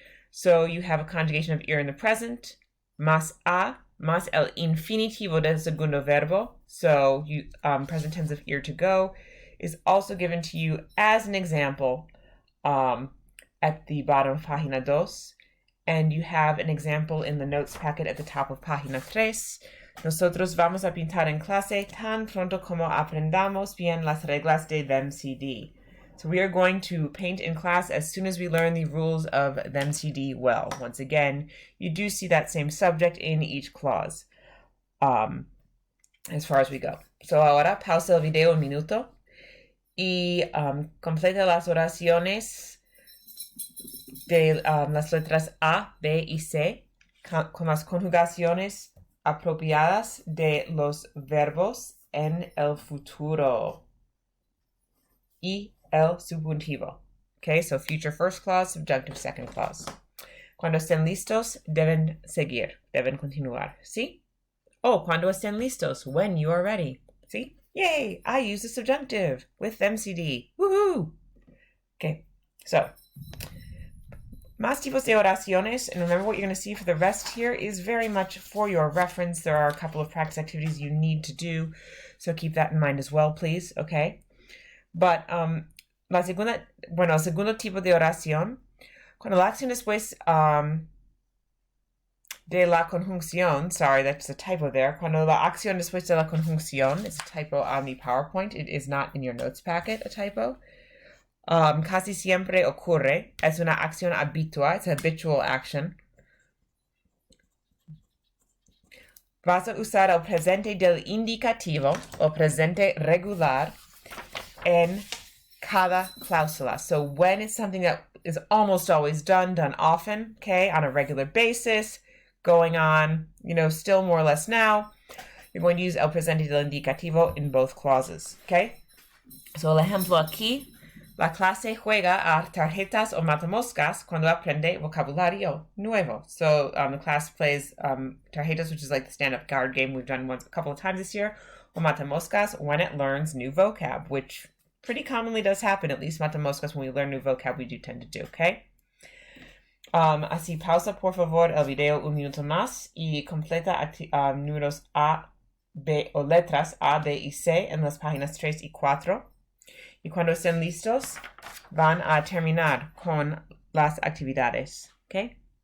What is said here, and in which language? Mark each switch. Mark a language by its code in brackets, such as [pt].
[en] So you have a conjugation of ir in the present, [es] más a, más el infinitivo del segundo verbo. [en] So you present tense of ir to go is also given to you as an example at the bottom of Página 2. And you have an example in the notes packet at the top of Página 3. [es] Nosotros vamos a pintar en clase tan pronto como aprendamos bien las reglas de VMCD. [en] So we are going to paint in class as soon as we learn the rules of VMCD well. Once again, you do see that same subject in each clause as far as we go. [es] So ahora pausa el video un minuto y completa las oraciones de las letras A, B y C con las conjugaciones apropiadas de los verbos en el futuro y el subjuntivo. [en] Okay, so future first clause, subjunctive second clause. [es] Cuando estén listos, deben seguir, deben continuar. [en] ¿Sí? Oh, [es] cuando estén listos, [en] when you are ready. ¿Sí? Yay! I use the subjunctive with MCD. Woohoo! Okay, so [es] más tipos de oraciones, [en] and remember what you're going to see for the rest here is very much for your reference. There are a couple of practice activities you need to do, so keep that in mind as well, please, okay? [es] But el segundo tipo de oración, cuando la acción después de la conjunción, [en] sorry, that's a typo there. [es] Cuando la acción después de la conjunción, [en] it's a typo on the PowerPoint. It is not in your notes packet, a typo. [es] Casi siempre ocurre, es una acción habitual, [en] it's an habitual action. [es] Vas a usar el presente del indicativo o presente regular en cada cláusula. [en] So when it's something that is almost always done often, okay, on a regular basis, going on, still more or less now, you're going to use [es] el presente del indicativo [en] in both clauses, okay? [es] So el ejemplo aquí, la clase juega a tarjetas o matamoscas cuando aprende vocabulario nuevo. [en] So the class plays tarjetas, which is like the stand-up card game we've done a couple of times this year, or matamoscas when it learns new vocab, which pretty commonly does happen, at least matamoscas, when we learn new vocab, we do tend to do, okay? [es] Así pausa, por favor, el video un minuto más y completa números A, B o letras A, B y C en las páginas 3 y 4. Y cuando estén listos, van a terminar con las actividades, ¿ok?